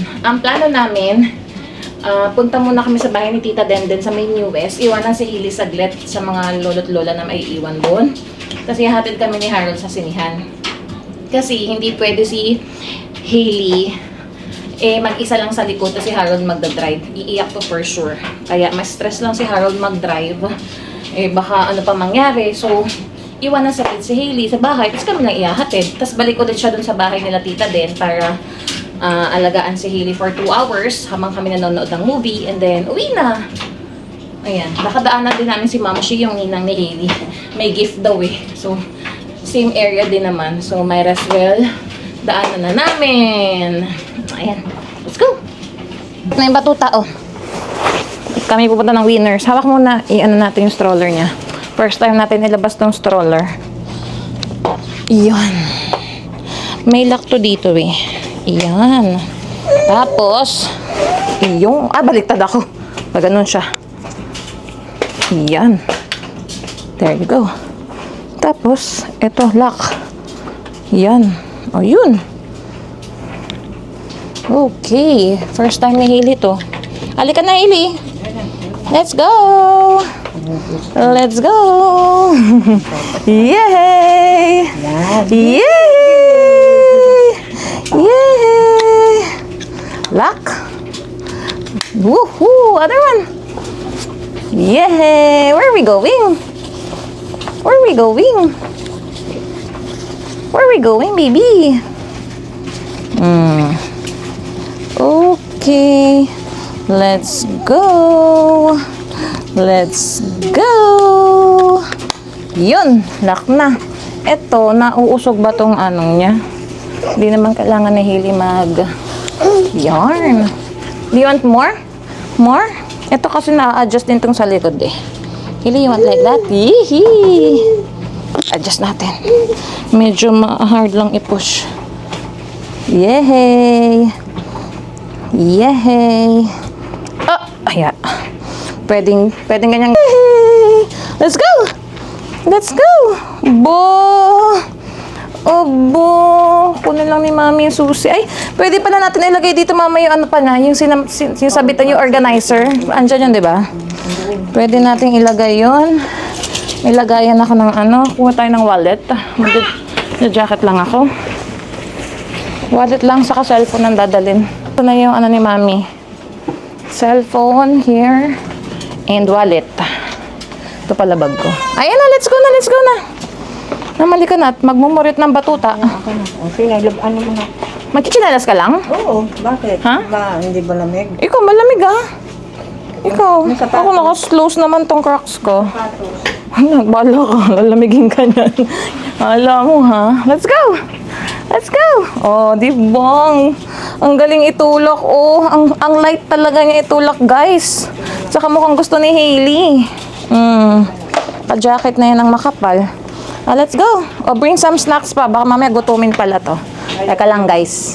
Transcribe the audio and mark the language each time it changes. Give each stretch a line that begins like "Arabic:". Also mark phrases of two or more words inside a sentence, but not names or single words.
Filipino: Ang plano namin, punta muna kami sa bahay ni Tita Denden sa may New West. Iwanan si Hailey saglit sa mga lolo't lola na may iwan doon. Kasi hatid kami ni Harold sa sinihan. Kasi hindi pwede si Hailey mag-isa lang sa likod kasi si Harold magdadrive. Iiyak to
English: for sure.
Filipino: Kaya mas stress lang si Harold mag-drive. Baka ano pa mangyari. So, iwanan sa si Hailey sa bahay. Tapos kami lang iyahatid. Tapos balik ulit siya dun sa bahay nila Tita Den para alagaan si Hailey
English: for 2 hours
Filipino: habang kami nanonood ng movie.
English: And then,
Filipino: uwi na. Ayan. Nakadaanan din namin si Ma'am Shi, yung ninang ni Hailey. May gift daw eh. So, same area din naman.
English: So, might as well
Filipino: daanan na namin. Ayan.
English: Let's go.
Filipino: Na yung batuta, oh. Kami pupunta ng Winners. Hawak muna. I-ano natin yung stroller niya.
English: First time
Filipino: natin ilabas tong stroller. Iyan. May lock to dito eh. Iyan. Tapos, yung, baliktad ako. Pag ganun siya. Iyan.
English: There you go.
Filipino: Tapos, ito, lock. Iyan. O, yun. Okay.
English: First time
Filipino: ni Hailey to. Halika na, Hailey.
English: Let's go! Let's go! Yay! Yay! Yay! Lock! Woohoo! Other one! Yay! Where are we going? Where are we going? Where are we going, baby? Okay. Let's go. Let's go.
Filipino: Yun. Lock na. Eto, nauusog ba tong anong niya? Hindi naman kailangan ni Hailey yarn.
English: Do you want more? More?
Filipino: Ito kasi na-adjust din tong sa likod eh.
English: Hailey, you want like that?
Filipino: Yee! Adjust natin. Medyo hard lang i-push. Yehey! Yehey! Ayan. Pwedeng ganyan. Yehey!
English: Let's go! Let's go!
Filipino: Obo! Kunin lang ni Mami yung susi. Ay, pwede pala natin ilagay dito, Mama, yung ano pa na, yung sabitan yung organizer. Andyan yun, di ba? Pwede natin ilagay yun. May lagayan ako ng kuha tayo ng wallet. Mag-jacket lang ako. Wallet lang, saka cellphone ang dadalhin. Ito na yung ni Mami. Cellphone,
English: here, and wallet.
Filipino: Ito pala bag ko. Ayan na,
English: let's go na, let's go na.
Filipino: Namali ka na at magmumurit ng batuta. Okay, ano mo na? Magchichinelas ka lang? Oo, bakit? Ha? Hindi ba lamig? Ikaw, malamig ah. Ikaw, ako naka-close naman tong Crocs ko. Nagbala ka, lalamigin ka niyan. Alam mo ha.
English: Let's go! Let's go!
Filipino: Oh, di bang? Ang galing itulak, oh. Ang light talaga niya itulak, guys. Tsaka mukhang gusto ni Hailey. Pa-jacket na yan ang makapal.
English: Let's go. Oh, bring some snacks pa.
Filipino: Baka mamaya gutumin pala to. Teka lang, guys.